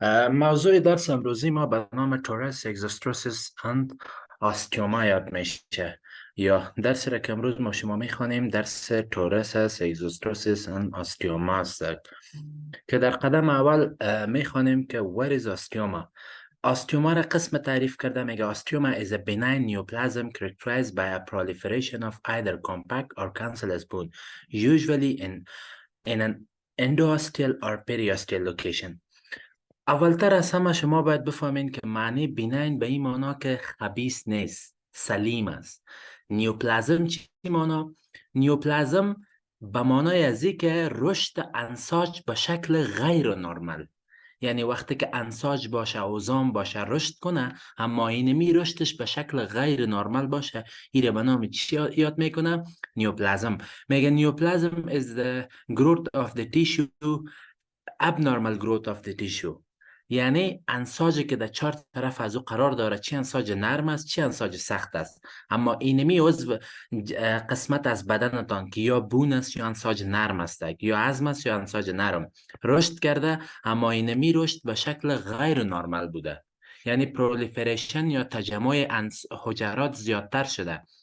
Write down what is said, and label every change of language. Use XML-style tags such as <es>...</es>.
<fa>موضوع درس امروزی ما به نام تورس، اگزوستروسیس اند آستیوما یاد میشه. یا درسی را که امروز ما شما میخوانیم درس تورس است، اگزوستروسیس اند آستیوما است که در قدم اول میخوانیم که</fa> <en>what is osteoma. Osteoma</en> <fa>را قسم تعریف کرده، میگه</fa> <en>osteoma is a benign neoplasm characterized by a proliferation of either compact or cancellous bone, usually in an endosteal or periosteal location.</en> <fa>اولتر از همه شما باید بفهمین که معنی بیناین به این معنا که خبیث نیست، سلیم است. نیوپلازم چی معنا؟ نیوپلازم به معنای ازی که رشد انساج به شکل غیر نرمال، یعنی وقتی که انساج باشه، اوزام باشه، رشد کنه، اما اینمی رشدش به شکل غیر نرمال باشه، ایره به نام چی یاد میکنه؟ نیوپلازم. میگه نیوپلازم</fa> <en>is the growth of the tissue, abnormal growth of the tissue.</en> <fa>یعنی انساجی که در چهار طرف از او قرار داره، چه انساج نرم است چه انساج سخت است، اما اینمی عضو قسمت از بدنتان که یا بون است یا انساج نرم است، یا عظم است یا انساج نرم، رشد کرده، اما اینمی رشد به شکل غیر نرمال بوده، یعنی پرولیفریشن یا تجمع حجرات زیادتر شده،</fa>